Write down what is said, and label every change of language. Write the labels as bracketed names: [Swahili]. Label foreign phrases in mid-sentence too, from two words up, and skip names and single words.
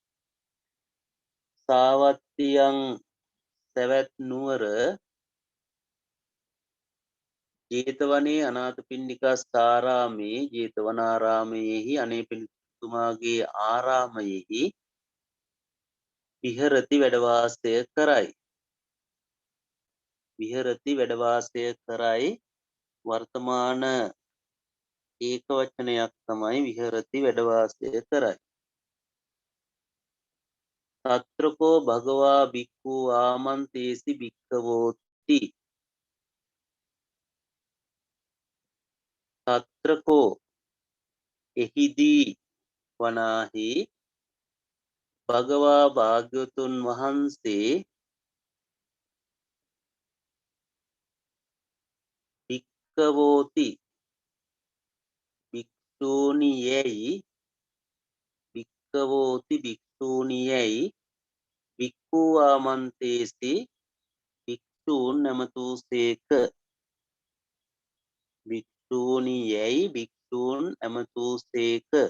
[Sinhala] සාවත්තියං සැවැත් නුවර [Pali] ජේතවනේ අනාථපිණ්ඩිකාස්ථාරාමේ [Sinhala] ජේතවනාරාමයෙහි අනේපිණ්ඩිකතුමාගේ ආරාමයෙහි විහෙරති වැඩවාසය කරයි. වර්තමාන ඒක වචනයක් තමයි විහෙරති වැඩවාසය කරයි. [Pali] තත්‍රකෝ භගවා බික්ඛු ආමන්තේසි භික්ඛවෝති [Sinhala] තත්‍රකෝ එහිදී වනාහි භගවා භාග්‍යවතුන් වහන්සේ භික්ඛවෝති භික්ඛූනියයි [Pali] භික්ඛු ආමන්තේසි [Sinhala] භික්ෂූන් නැමතූසේක භික්ෂූනියයි භික්ෂූන් ඇමතූසේක.